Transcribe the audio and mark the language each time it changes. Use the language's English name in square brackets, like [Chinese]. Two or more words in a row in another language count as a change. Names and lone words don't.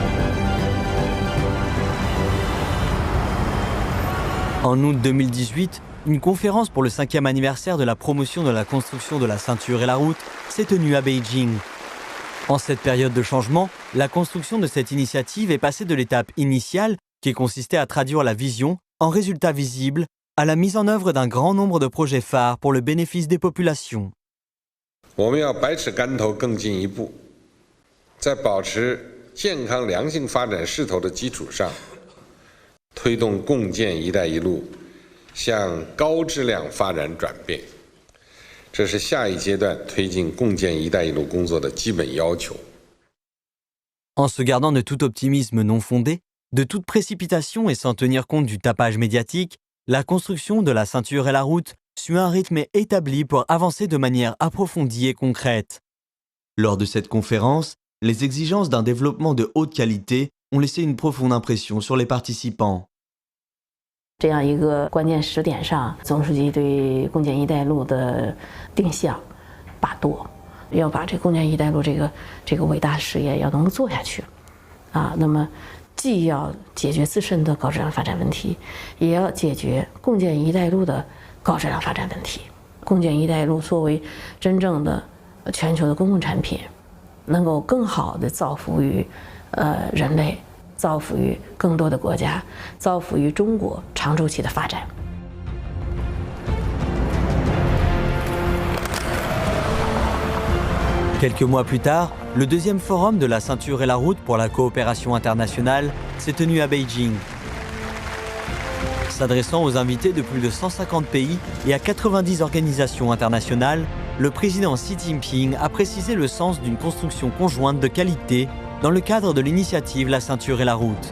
[French] En août 2018, une conférence pour le 5e anniversaire de la promotion de la construction de la ceinture et la route s'est tenue à Beijing. En cette période de changement, la construction de cette initiative est passée de l'étape initiale, qui consistait à traduire la vision en résultats visibles, à la mise en œuvre d'un grand nombre de projets phares pour le bénéfice des populations. [Chinese] 我们要百尺竿头更进一步，在保持健康良性发展势头的基础上，推动共建“一带一路”向高质量发展转变。这是下一阶段推进共建“一带一路”工作的基本要求。 [French] En se gardant de tout optimisme non fondé, de toute précipitation et sans tenir compte du tapage médiatique, la construction de la ceinture et la route suit un rythme établi pour avancer de manière approfondie et concrète. Lors de cette conférence, les exigences d'un développement de haute qualité ont laissé une profonde impression sur les participants. [Chinese] 这样一个关键时点上，总书记对共建“一带一路”的定向把舵，要把这共建“一带一路”这个伟大事业要能够做下去，那么既要解决自身的高质量发展问题，也要解决共建“一带一路”的高质量发展问题。共建“一带一路”作为真正的全球的公共产品，能够更好地造福于人类。造福于更多的国家，造福于中国长周期的发展。 [French] Quelques mois plus tard, le deuxième forum de la ceinture et la route pour la coopération internationale s'est tenu à Beijing. S'adressant aux invités de plus de 150 pays et à 90 organisations internationales, le président Xi Jinping a précisé le sens d'une construction conjointe de qualité dans le cadre de l'initiative La ceinture et la route.